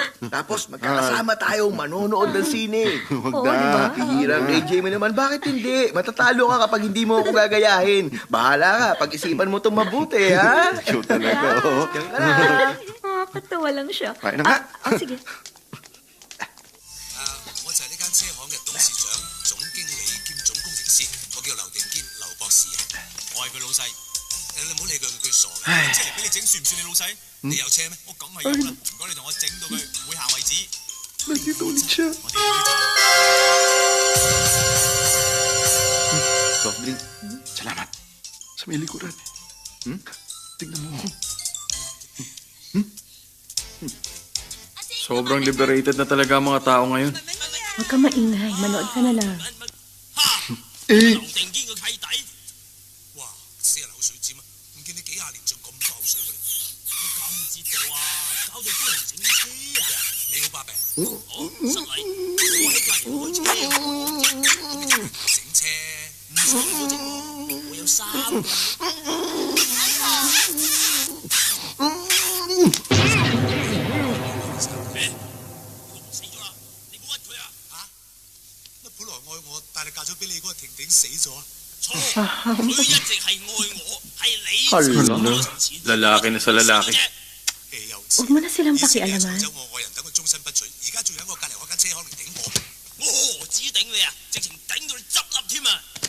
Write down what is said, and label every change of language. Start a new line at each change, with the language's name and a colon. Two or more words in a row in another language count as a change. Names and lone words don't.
Filipino: Tapos magkakasama tayong manonood ng sine. Huwag Oo, na. di ba? Hirang AJ mo naman, bakit hindi? Matatalo ka kapag hindi mo ako gagayahin. Bahala ka, pag-isipan mo itong mabuti, ha? Ikaw talaga, oh. Diyan ka na. Nakakatawa lang siya. Kaya na nga. Sige.
Cantonese: 我就係呢間車行嘅董事長、總經理兼總工程師，我叫劉定堅，劉博士啊。我係佢老細。你唔好理佢，佢傻嘅。即係俾你整算唔算你老細？你有車咩？我梗係有啦。唔該你同我整到佢會行為止。
Filipino: Nandito ulit siya.
Cantonese: 我哋有啲
English: Soft drink. Salamat.
Filipino: Sa may likuran. Tingnan mo. Sobrang liberated na talaga ang mga tao ngayon. Huwag ka maingay, manood ka na lang. Eh,
Cantonese: 劉定堅個契弟。哇！死人口水尖啊！唔見你幾廿年仲咁多口水嘅，你搞唔知道啊！搞到啲人整車啊！你好巴閉，我失禮，我喺隔離開車，整車唔使嗰隻喎，我有3個。死咗啦！你冇屈佢啊！嚇？乜本來愛我，但係嫁咗俾你嗰個婷婷死咗啊？錯，佢一直係愛我，係你
Filipino: Hala, lalaki na sa lalaki. huwag mo na silang pakialaman.
Cantonese: 走我愛人等佢終身不娶，而家仲喺我隔離開間車行嚟頂我，我何止頂你啊，直情頂到你執笠添啊！